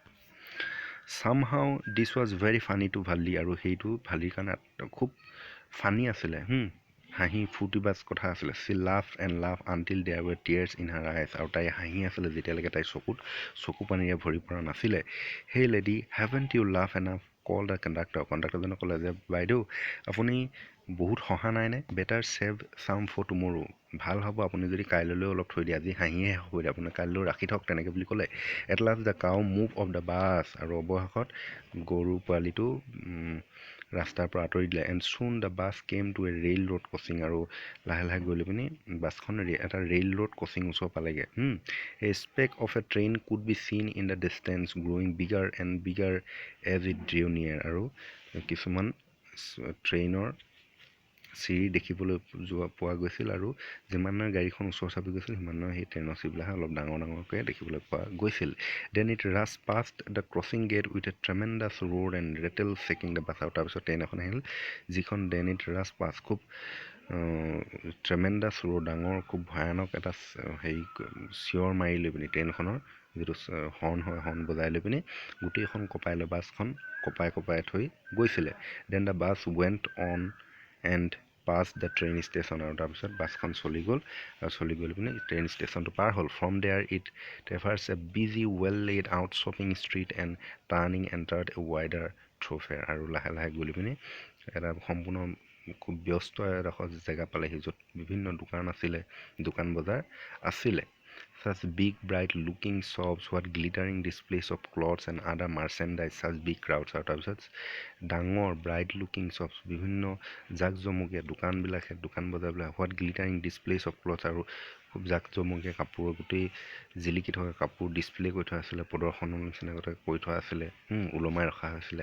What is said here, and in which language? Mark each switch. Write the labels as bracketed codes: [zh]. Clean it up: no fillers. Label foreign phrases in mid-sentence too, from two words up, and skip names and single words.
[en] Somehow this was very funny to Valli [as] আৰু সেইটো ভালিৰ কাৰণে খুব ফানি আছিলে. হাঁহি ফূৰ্তিবাজ কথা আছিলে. [en] She laughed and laughed until there were tears in her eyes [as] আৰু তাই হাঁহি আছিলে যেতিয়ালৈকে তাইৰ চকু পানীৰে ভৰি পৰা নাছিলে. [en] Hey lady, haven't you laughed enough? Called the conductor. [as] কণ্ডাক্টৰজনে ক'লে যে বাইদেউ আপুনি বহুত হহা নাইনে? [en] Better save some for tomorrow. [as] ভাল হ'ব আপুনি যদি কাইলৈলৈ অলপ থৈ দিয়ে. আজি হাঁহিয়ে হৈ দিয়ে আপোনাৰ কাইলৈ ৰাখি থওক তেনেকৈ বুলি ক'লে. [en] At last the cow moved off the bus [as] আৰু অৱশেষত গৰু পোৱালিটো ৰাস্তাৰ পৰা আঁতৰি দিলে. [en] And soon the bus came to a railroad crossing [as] আৰু লাহে লাহে গৈ লৈ পিনি বাছখন এটা [en] railroad crossing [as] ওচৰ পালেগৈ. [en] A speck of a train could be seen in the distance growing bigger and bigger as it drew near [as] আৰু কিছুমান ট্ৰেইনৰ চিৰি দেখিবলৈ পোৱা গৈছিল আৰু যিমানৰ গাড়ীখন ওচৰ চাপি গৈছিল সিমানৰ সেই ট্ৰেইনৰ চিৰিবিলাক অলপ ডাঙৰকৈ দেখিবলৈ পোৱা গৈছিল. [en] Then it rushed past the crossing gate with a tremendous roar and rattle shaking the bus. [as] আৰু তাৰপিছত ট্ৰেইন এখন আহিল যিখন [en] then it rushed past [as] খুব [en] tremendous roar' [as] ডাঙৰ খুব ভয়ানক এটা হেৰি চিঞৰ মাৰি লৈ পিনি ট্ৰেইনখনৰ যিটো হৰ্ণ হয় হৰ্ণ বজাই লৈ পিনি গোটেইখন কঁপাই লৈ বাছখন কঁপাই থৈ গৈছিলে. [en] Then the bus went on and past the train station [as] আৰু তাৰপিছত বাছখন চলি গ'ল পিনি ট্ৰেইন ষ্টেচনটো পাৰ হ'ল. [en] From there it traversed a busy well laid out shopping street and turning entered a wider thoroughfare [as] আৰু লাহে লাহে গৈ পিনি এটা সম্পূৰ্ণ খুব ব্যস্ত এডোখৰ জেগা পালেহি য'ত বিভিন্ন দোকান বজাৰ আছিলে. [en] Such big bright looking shops, what glittering displays of clothes and other merchandise, such big crowds. [as] আৰু তাৰপিছত ডাঙৰ [en] bright looking shops [as] বিভিন্ন জাকজমকীয়া দোকান বজাৰবিলাক [en] what glittering displays of cloth [as] আৰু খুব জাকজমকীয়া কাপোৰৰ গোটেই জিলিকি থকা কাপোৰ ডিছপ্লে কৰি থোৱা আছিলে প্ৰদৰ্শনৰ নিচিনাকৈ কৰি থোৱা আছিলে ওলমাই ৰখা হৈছিলে.